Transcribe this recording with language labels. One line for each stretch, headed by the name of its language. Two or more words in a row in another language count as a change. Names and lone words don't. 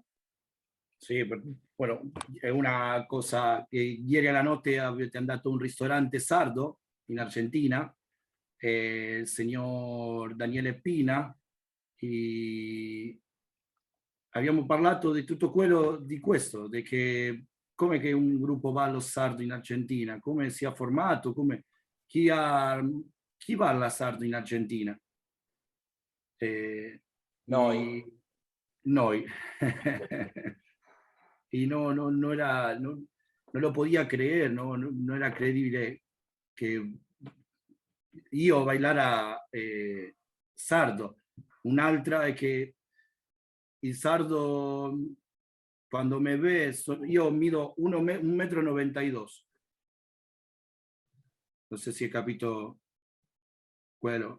Italian: Sì, bueno, è una cosa che ieri alla notte avete andato a un ristorante sardo in Argentina, il signor Daniele Pina, e abbiamo parlato di tutto quello di questo, di che come che un gruppo ballo sardo in Argentina, come si è formato, chi balla sardo in Argentina. Noi.
Spanish: Y no lo podía creer, no era creíble que io bailara sardo.
Italian: Un'altra è che il sardo, quando
Spanish: mi ve,
Italian: io mido 1,92 m. Non so se hai capito quello.